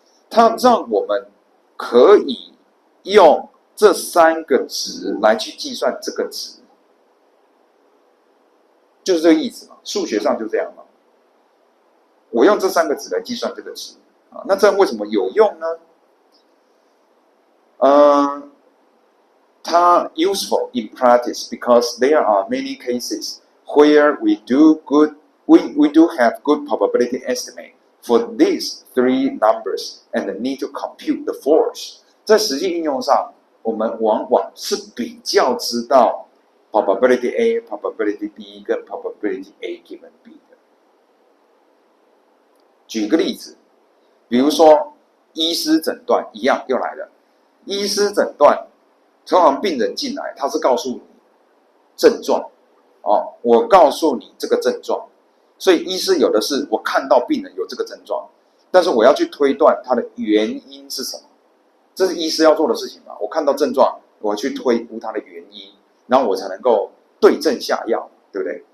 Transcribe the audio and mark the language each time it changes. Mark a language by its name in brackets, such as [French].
[Chinese] 它让我们可以用这3个值来去计算这个值。就是这个意思嘛，数学上就这样嘛。我用这3个值来计算这个值，那这样为什么有用呢？ [English] 它 useful in practice because there are many cases where we do have good probability estimate for these 3 numbers and need to compute the force。 [Chinese] 在实际应用上，我们往往是比较知道 probability A、probability B 跟 probability A given B 的。举个例子，比如说医师诊断一样又来了，医师诊断通常病人进来，他是告诉你症状，我告诉你这个症状，所以医师有的是我看到病人有这个症状，但是我要去推断它的原因是什么，这是医师要做的事情嘛。我看到症状，我去推估它的原因，然后我才能够对症下药，对不对？